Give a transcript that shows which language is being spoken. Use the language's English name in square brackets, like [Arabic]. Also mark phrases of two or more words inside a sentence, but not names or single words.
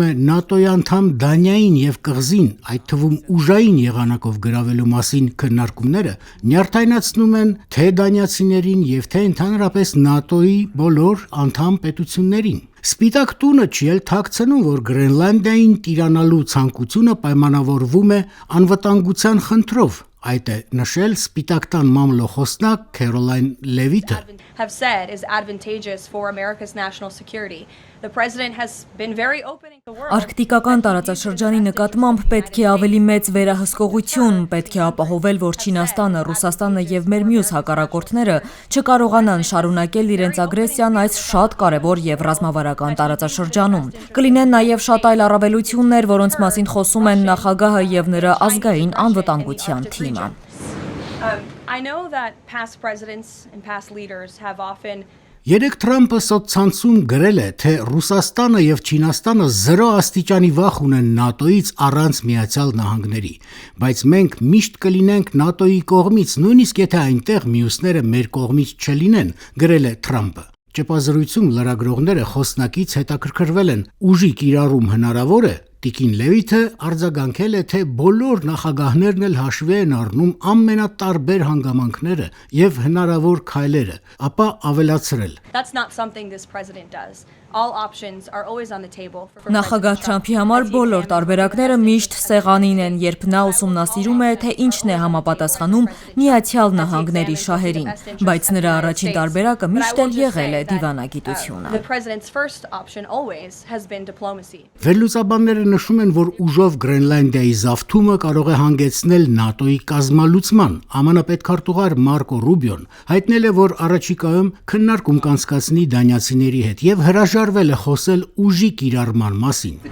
[Armenian] է ՆԱՏՕ-ի անդամ Դանիային եւ կղզին, այդ թվում ուժային եղանակով գրավելու մասին քննարկումները նյարդայնացնում են թե դանիացիներին եւ թե ընդհանրապես ՆԱՏՕ-ի բոլոր անդամ պետություններին։ Սպիտակ տունը չի էլ թաքցնում, որ Գրենլանդիային տիրանալու ցանկությունը պայմանավորվում է անվտանգության խնդրով։ Այդ է նշել Սպիտակ տան մամլոխոսնակ Քերոլայն Լևիթը։ [English] Have said is advantageous for America's national security. The president has been very open in the world. [Armenian] Արկտիկական տարածաշրջանի նկատմամբ պետք է ավելի մեծ վերահսկողություն, պետք է ապահովել, որ Չինաստանը, Ռուսաստանը եւ մեր մյուս հակառակորդները չկարողանան շարունակել իրենց ագրեսիան այս շատ կարևոր եւ ռազմավարական տարածաշրջանում։ Կլինեն նաեւ շատ այլ առավելություններ, որոնց մասին խոսում են նախագահը եւ նրա ազգային անվտանգության թիմը։ [English] I know that past presidents and past leaders have often [Armenian] Երեք Թրամփը սոցցանցում գրել է, թե Ռուսաստանը եւ Չինաստանը 0 աստիճանի վախ ունեն ՆԱՏՕ-ից առանց Միացյալ Նահանգների, բայց մենք միշտ կլինենք ՆԱՏՕ-ի կողմից, նույնիսկ եթե այնտեղ մյուսները մեր կողմից չլինեն, գրել է Թրամփը։ Ճեպազրույցում լրագրողները խոսնակից հետաքրքրվել են, ուժի կիրառում հնարավոր է։ Տիկին Լևիթը արձագանքել է, թե բոլոր նախագահներն էլ հաշվի են առնում ամենատարբեր հանգամանքները եւ հնարավոր քայլերը, ապա ավելացրել. [English] That's not something this president does. All options are always on the table. [Armenian] Նախագահ Թրամփի համար բոլոր տարբերակները միշտ սեղանին են, երբ նա ուսումնասիրում է, թե ինչն է համապատասխանում Միացյալ Նահանգների շահերին, բայց նրա առաջին տարբերակը միշտ էլ եղել է դիվանագիտությունը։ [English] The president's first option always has been diplomacy. [Armenian] Վերլուծաբանները նշում են, որ ուժով Գրենլանդիայի զավթումը կարող է հանգեցնել ՆԱՏՕ-ի կազմալուծման։ ԱՄՆ պետքարտուղար Մարկո Ռուբիոն հայտնել է, որ առաջիկայում քննարկում կանցկացնի դանիացիների հետ եւ հրաժարվել է խոսել ուժի կիրառման մասին։